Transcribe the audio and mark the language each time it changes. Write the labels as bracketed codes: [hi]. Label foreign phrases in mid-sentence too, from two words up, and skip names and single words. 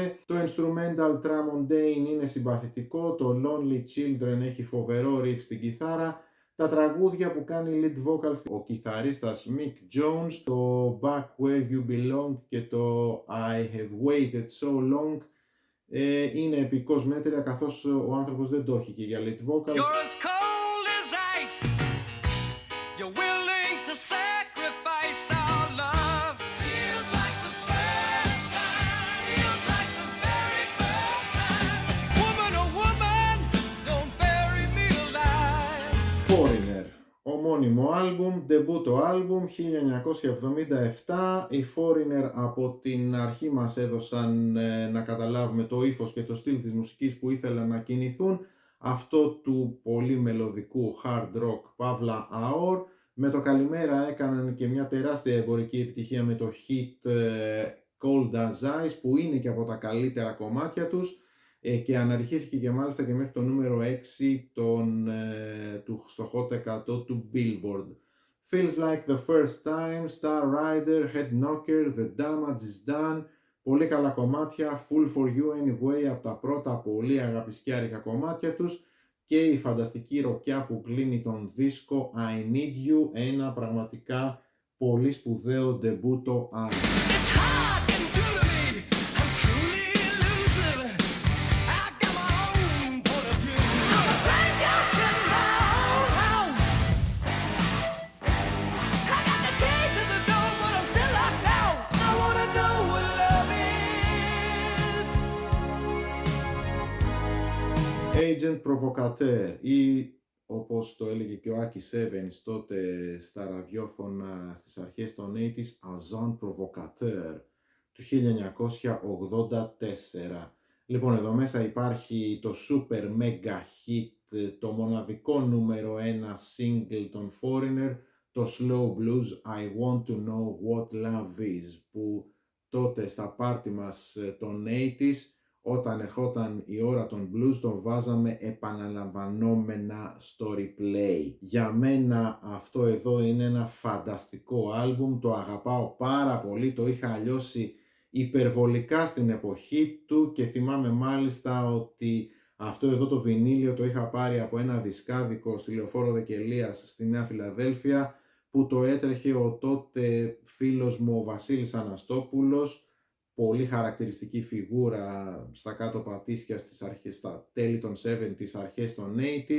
[el] Το instrumental Tramondaine είναι συμπαθητικό, το Lonely Children έχει φοβερό riff στην κιθάρα. Τα τραγούδια που κάνει [en] lead vocals [el] ο κιθαρίστας Mick Jones, το Back Where You Belong και το I Have Waited So Long, είναι επικός μέτρια, καθώς ο άνθρωπος δεν το έχει και για [en] lead vocals. You're as cold as ice. You're willing to sacrifice our love. Feels like the first time. Feels like the very first time. Woman, oh woman, don't bury me alive. Foreigner, [el] ομώνυμο άλμπουμ, ντεμπούτο άλμπουμ 1977. Οι Foreigner από την αρχή μας έδωσαν να καταλάβουμε το ύφος και το στυλ της μουσικής που ήθελαν να κινηθούν, αυτό του πολύ μελωδικού [en] hard rock [el] παύλα αόρ, Με το καλημέρα έκαναν και μια τεράστια εμπορική επιτυχία με το hit Cold as Ice, που είναι και από τα καλύτερα κομμάτια τους, και αναρχήθηκε και μάλιστα και μέχρι το νούμερο 6 στο Hot 100 του Billboard. Feels Like the First Time, Star Rider, Head Knocker, The Damage is Done. Πολύ καλά κομμάτια, Full for You Anyway, από τα πρώτα πολύ αγαπησκιάρικα κομμάτια τους, και η φανταστική ροκιά που κλείνει τον δίσκο I Need You, ένα πραγματικά πολύ σπουδαίο ντεμπούτο άλμπουμ. [en] It's hard getting through to me. I'm truly elusive. I got my own point of view. I'm a stranger in my own house. I got the key to the door, but I'm still locked out. I wanna know what love is. Agent Provocateur, [el] ή όπως το έλεγε και ο Άκης Evans τότε στα ραδιόφωνα στις αρχές των 80's, Agent Provocateur του 1984. Λοιπόν, εδώ μέσα υπάρχει το [en] super mega hit, [el] το μοναδικό νούμερο 1 single των Foreigner, το [en] Slow Blues [el] I Want to Know What Love Is, που τότε στα πάρτι μας των 80's, όταν ερχόταν η ώρα των blues, τον βάζαμε επαναλαμβανόμενα στο replay. Για μένα αυτό εδώ είναι ένα φανταστικό άλμπουμ, το αγαπάω πάρα πολύ, το είχα αλλιώσει υπερβολικά στην εποχή του και θυμάμαι μάλιστα ότι αυτό εδώ το βινίλιο το είχα πάρει από ένα δισκάδικο στη Λεωφόρο Δεκελίας στη Νέα Φιλαδέλφια, που το έτρεχε ο τότε φίλος μου ο Βασίλης Αναστόπουλος, πολύ χαρακτηριστική φιγούρα στα κάτω πατήσια στις αρχές, στα τέλη των 70's, αρχές των 80's.